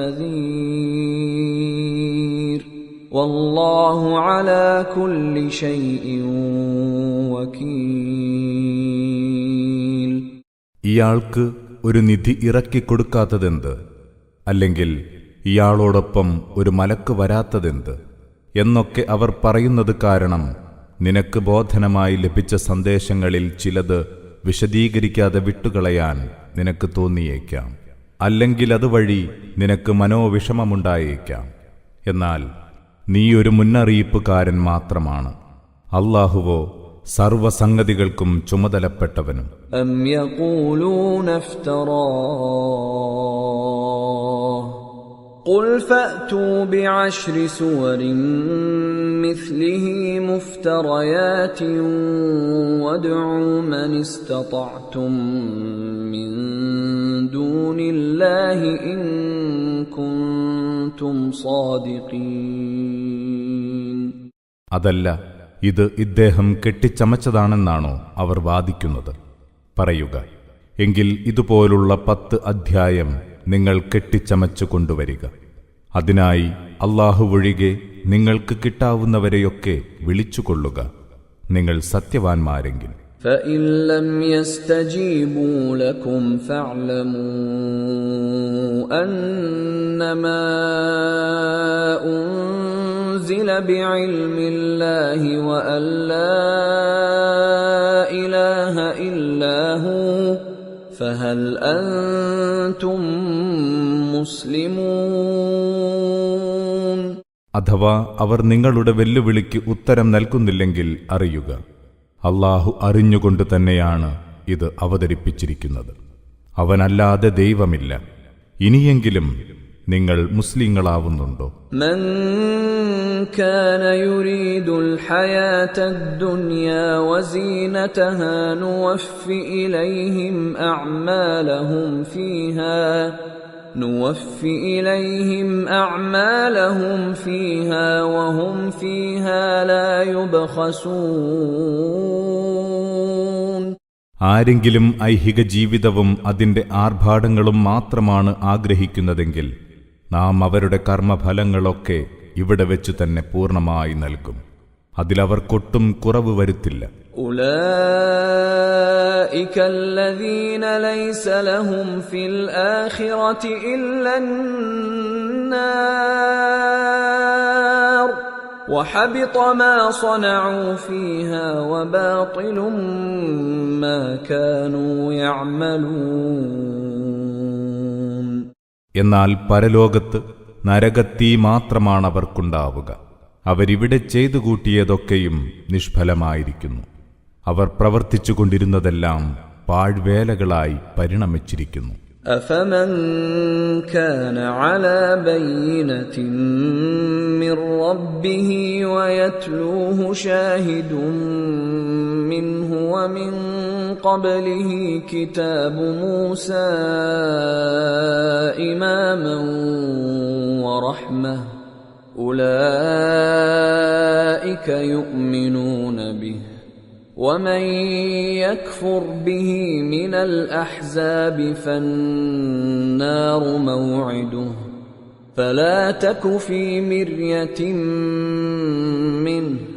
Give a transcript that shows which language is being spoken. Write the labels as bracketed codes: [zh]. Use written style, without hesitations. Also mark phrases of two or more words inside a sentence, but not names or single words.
[ar] نَذِيرٌ وَاللَّهُ عَلَى كُلِّ شَيْءٍ وَكِيلٌ. [ml] ഇയാൾക്ക് ഒരു നിധി ഇറക്കിക്കൊടുക്കാത്തതെന്ത്? അല്ലെങ്കിൽ ഇയാളോടൊപ്പം ഒരു മലക്ക് വരാത്തതെന്ത്? എന്നൊക്കെ അവർ പറയുന്നത് കാരണം നിനക്ക് ബോധനമായി ലഭിച്ച സന്ദേശങ്ങളിൽ ചിലത് വിശദീകരിക്കാതെ വിട്ടുകളയാൻ നിനക്ക് തോന്നിയേക്കാം. അല്ലെങ്കിൽ അതുവഴി നിനക്ക് മനോവിഷമമുണ്ടായേക്കാം. എന്നാൽ നീ ഒരു മുന്നറിയിപ്പുകാരൻ മാത്രമാണ്. അല്ലാഹുവോ സർവസംഗതികൾക്കും ചുമതലപ്പെട്ടവനും. [ar] أَمْ يَقُولُونَ افْتَرَاهُ قُلْ فَأْتُوا بِعَشْرِ سُوَرٍ مِثْلِهِ مُفْتَرَيَاتٍ وَادْعُوا مَنِ اسْتَطَعْتُم مِّن دُونِ اللَّهِ إِن كُنتُمْ صَادِقِينَ. [ml] അതല്ല, ഇത് ഇദ്ദേഹം കെട്ടിച്ചമച്ചതാണെന്നാണോ അവർ വാദിക്കുന്നത്? പറയുക, എങ്കിൽ ഇതുപോലുള്ള 10 അധ്യായം നിങ്ങൾ കെട്ടിച്ചമച്ചു കൊണ്ടുവരിക. അതിനായി അല്ലാഹുവൊഴികെ നിങ്ങൾക്ക് കിട്ടാവുന്നവരെയൊക്കെ വിളിച്ചുകൊള്ളുക, നിങ്ങൾ സത്യവാൻമാരെങ്കിൽ. [ar] فَإِن لَّمْ يَسْتَجِيبُوا لَكُمْ فَاعْلَمُوا أَنَّمَا أُنزِلَ بِعِلْمِ اللَّهِ وَأَن لَّا إِلَٰهَ إِلَّا هُوَ فَهَلْ أَنتُم مُّسْلِمُونَ. [ml] അഥവാ അവർ നിങ്ങളുടെ വെല്ലുവിളിക്ക് ഉത്തരം നൽകുന്നില്ലെങ്കിൽ അറിയുക, അല്ലാഹു അറിഞ്ഞുകൊണ്ട് തന്നെയാണ് ഇത് അവതരിപ്പിച്ചിരിക്കുന്നത്. അവനല്ലാതെ ദൈവമില്ല. ഇനിയെങ്കിലും നിങ്ങൾ മുസ്ലിങ്ങളാവുന്നുണ്ടോ? [ar] من كان يريد الحياة الدنيا وزينتها نوفي إليهم أعمالهم فيها وهم فيها لا يبخسون. [ml] ആരെങ്കിലും ഐഹിക ജീവിതവും അതിന്റെ ആർഭാടങ്ങളും മാത്രമാണ് ആഗ്രഹിക്കുന്നതെങ്കിൽ നാം അവരുടെ കർമ്മഫലങ്ങളൊക്കെ ഇവിടെ വെച്ചു തന്നെ പൂർണ്ണമായി നൽകും. അതിലവർക്കൊട്ടും കുറവ് വരുത്തില്ല. [ar] أولئك الذين ليس لهم في الآخرة إلا النار وحبط ما صنعوا فيها وباطل ما كانوا يعملون. [ml] എന്നാൽ പരലോകത്ത് നരകത്തീ മാത്രമാണവർക്കുണ്ടാവുക. അവരിവിടെ ചെയ്തു കൂട്ടിയതൊക്കെയും നിഷ്ഫലമായിരിക്കുന്നു. അവർ പ്രവർത്തിച്ചുകൊണ്ടിരുന്നതെല്ലാം പാഴ്വേലകളായി പരിണമിച്ചിരിക്കുന്നു. [ar] أفمن كان على بينة من ربه ويتلوه شاهد منه ومن قبله كتاب موسى إماما ورحمة أولئك يؤمنون به ومن يكفر به من الأحزاب فالنار موعده فلا تك في مرية منه